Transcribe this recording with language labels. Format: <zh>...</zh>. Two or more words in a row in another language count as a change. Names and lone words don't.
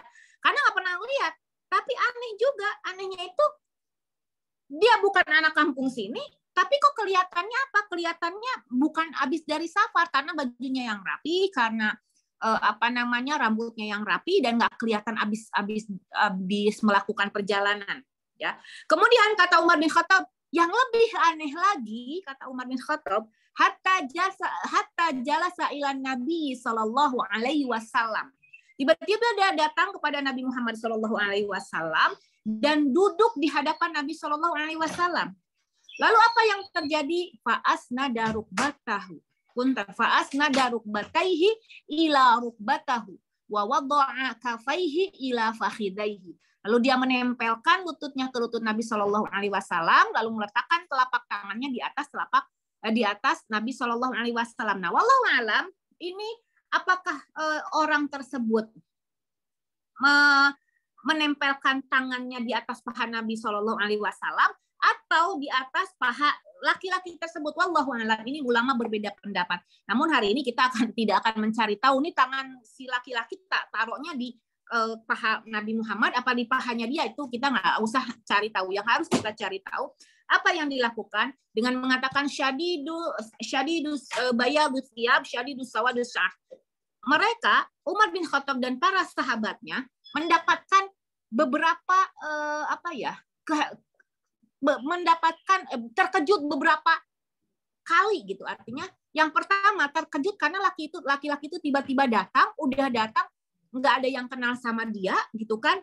<id>Karena nggak pernah lihat. Tapi aneh juga, anehnya itu dia bukan anak kampung sini, tapi kok kelihatannya apa? Kelihatannya bukan habis dari safar karena bajunya yang rapi, karena rambutnya yang rapi dan nggak kelihatan habis melakukan perjalanan. Ya. Kemudian kata Umar bin Khattab, yang lebih aneh lagi kata Umar bin Khattab,</id> <ar>حتى جلس إلى النبي صلى الله عليه وسلم.</ar> <id>Tiba-tiba dia datang kepada Nabi Muhammad</id> <ar>صلى الله عليه وسلم</ar> <id>dan duduk di hadapan Nabi</id> <ar>صلى الله عليه وسلم.</ar> <id>Lalu apa yang terjadi?</id> <ar>فأسند ركبته. فأسند ركبتيه إلى ركبته ووضع كفيه إلى فخذيه.</ar> <id>Lalu dia menempelkan lututnya ke lutut Nabi</id> <ar>صلى الله عليه وسلم</ar> <id>lalu meletakkan telapak tangannya di atas Nabi</id> <ar>صلى الله عليه وسلم.</ar> <id>Nah,</id> <ar>والله أعلم</ar> <id>ini apakah orang tersebut menempelkan tangannya di atas paha Nabi</id> <ar>صلى الله عليه وسلم</ar> <id>atau di atas paha laki-laki tersebut?</id> <ar>والله أعلم,</ar> <id>ini ulama berbeda pendapat. Namun hari ini kita tidak akan mencari tahu nih tangan si laki-laki taruhnya di paha Nabi Muhammad apa di pahanya dia, itu kita nggak usah cari tahu. Yang harus kita cari tahu apa yang dilakukan dengan mengatakan</id> <ar>شديد بياض الثياب شديد سواد الشعر.</ar> <id>Mereka Umar bin Khattab dan para sahabatnya mendapatkan beberapa terkejut beberapa kali gitu. Artinya yang pertama terkejut karena laki-laki itu tiba-tiba datang, nggak ada yang kenal sama dia gitu kan.</id>